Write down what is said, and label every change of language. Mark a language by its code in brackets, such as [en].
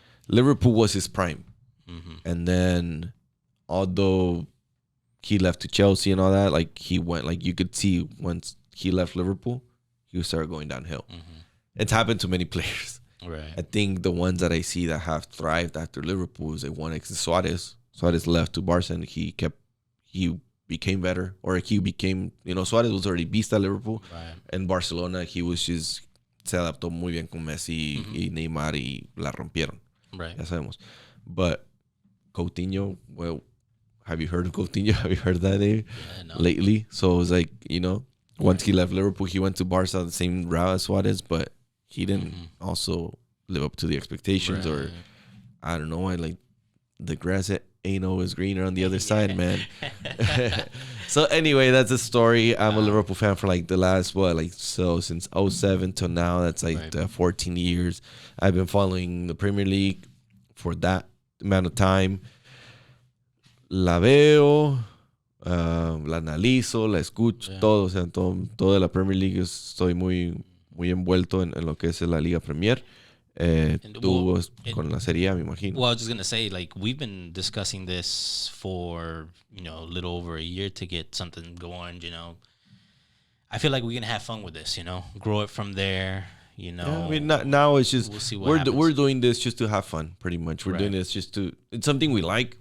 [en] Liverpool was his prime, and then although he left to Chelsea and all that, like he went, like you could see once he left Liverpool, he started going downhill. It's happened to many players. Right. I think the ones that I see that have thrived after Liverpool is like one ex Suarez. Suarez left to Barca and he became better, or he became, you know, Suarez was already beast at Liverpool. Right. In Barcelona, he was just [es] se adaptó muy bien con Messi y Neymar y la rompieron. [en] Right. [es] Ya sabemos. [en] But Coutinho, well, have you heard of Coutinho? Have you heard that name lately? So it was like, you know, once he left Liverpool, he went to Barca the same route as Suarez, but he didn't also live up to the expectations, or I don't know. I like the grass ain't always greener on the other side, man. So anyway, that's a story. I'm a Liverpool fan for like the last, since 07 till now. That's like 14 years. I've been following the Premier League for that amount of time. [es] La veo. La analizo, la escucho, todo. O sea, todo de la Premier League. Estoy muy, muy envuelto en lo que es la Liga Premier. Tú con la Serie A, me imagino. [en] Well, I was just going to say, like, we've been discussing this for, a little over a year to get something going, I feel like we can have fun with this, grow it from there, Yeah, I mean, now it's just, we'll see what we're doing this just to have fun, pretty much. We're doing this just to, it's something we like.